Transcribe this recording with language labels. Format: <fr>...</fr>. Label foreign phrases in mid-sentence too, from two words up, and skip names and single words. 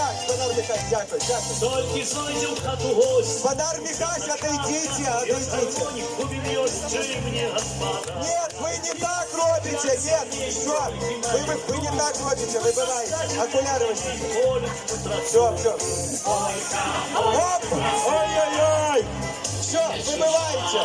<uk>Господар Михась, дякую, дякую. Тільки зайде в хату гость. Господар Михась,</uk> <ru>отойдите, отойдите. Уберешь мне, господа. Нет, вы не так робите, нет, все. Вы не так робите, выбывайте. Окуляры возьмите. Все, все. Оп! Ой-ой-ой! Все, выбывайте.</ru>